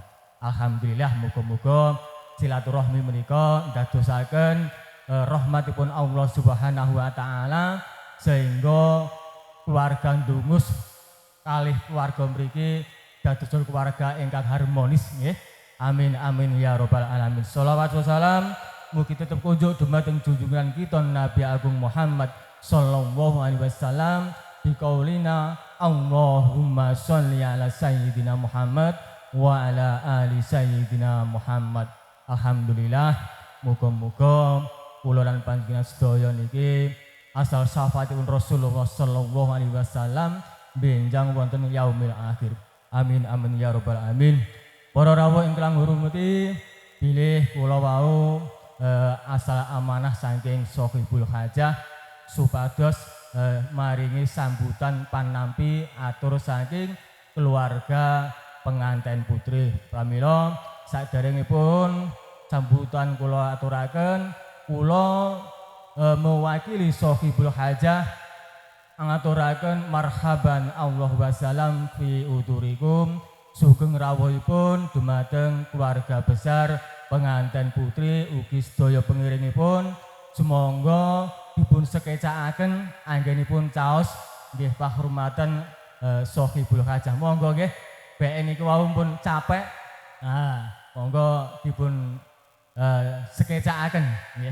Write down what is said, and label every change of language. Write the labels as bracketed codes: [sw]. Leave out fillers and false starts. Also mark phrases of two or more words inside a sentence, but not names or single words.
[jv] Alhamdulillah muga-muga silaturahmi menika ndadosaken rahmatipun Allah [ar] سبحانه وتعالى [jv] sehingga keluarga Dungus kalih keluarga mriki dados keluarga ingkang harmonis nggih. [ar] آمين آمين يا رب العالمين. [jv] Shalawat wassalam mugi tetep kunjuk dumateng junjungan kita Nabi Agung Muhammad [ar] صلى الله عليه وسلم بقولنا اللهم صل على سيدنا محمد وعلى آل سيدنا محمد. [jv] Alhamdulillah, muga-muga kula lan panjenengan sedaya niki asal syafaatipun Rasulullah [ar] صلى الله عليه وسلم [jv] benjang wonten [ar] يوم الآخر. آمين آمين يا رب العالمين. [jv] Para rawuh ingkang ngurmati bilih kula wau asal amanah saking [ar] صاحب الحاجة [jv] supados maringi sambutan panampi atur saking keluarga pengantin putri. Pramila saderengipun sambutan kula aturaken kula mewakili [ar] صاحب الحاجة [jv] ngaturaken [ar] مرحبا الله وسلام في صدوركم [jv] sugeng rawuhipun dumateng keluarga besar pengantin putri ugi sedaya pengiringipun sumangga dipun sekecakaken anggenipun caos nggih pahormatan [ar] صاحب الحاجة. [jv] Monggo nggih BN niku wau pun capek. Monggo dipun sekecakaken nggih.